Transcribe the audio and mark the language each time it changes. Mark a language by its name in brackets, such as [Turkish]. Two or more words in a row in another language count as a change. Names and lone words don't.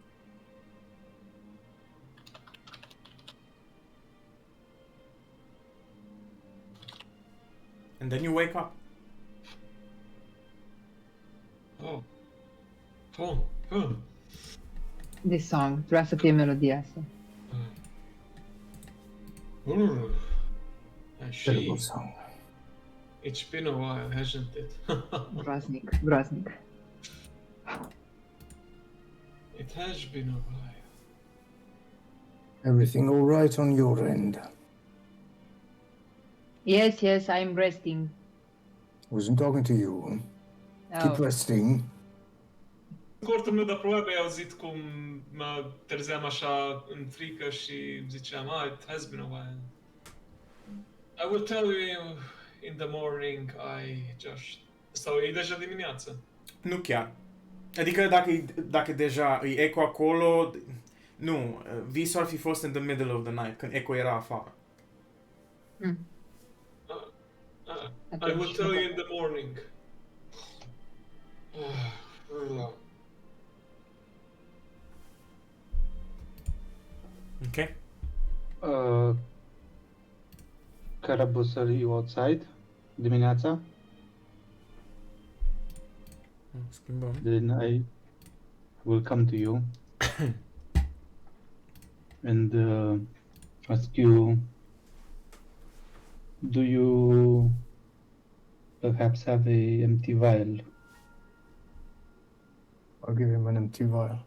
[English] And then you wake up. Oh. Fun. Fun. This song, [Romanian] trebuie să fie melodioasă. [English] Terrible song. It's been a while, hasn't it? [Romanian] Groaznic, groaznic. [English] It has been a while. Everything all right on your end? Yes, yes, I'm resting. Wasn't talking to you. Keep Oh, resting. [Romanian] Cortul meu de probabil ai auzit cum mă trezeam așa în frică și ziceam, [English] it has been a while. I will tell you in the morning, I just... [Romanian] Sau e deja dimineață. Nu chiar. Adică dacă deja îi Echo acolo... Nu, visul ar fi fost [English] in the middle of the night, [Romanian] când Echo era afară. [English] I will tell you in the morning. Ok? Carabus, are you outside? [Romanian] Dimineața? Schimbăm. [English] Then I will come to you and ask you, do you perhaps have a empty vial? I'll give him an empty vial.